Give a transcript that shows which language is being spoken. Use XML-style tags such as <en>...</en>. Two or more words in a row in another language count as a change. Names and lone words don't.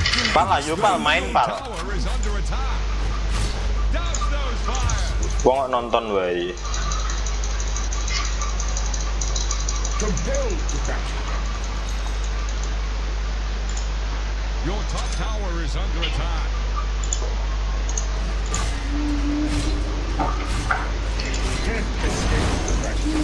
<jv>Pal ayo pal main pal.</jv> <en>Tower is under attack. Douse those fire.</en> <jv>Wong nonton wae.</jv> <en>Compelled to battle. Your top tower is under attack. Can't escape the battle.</en>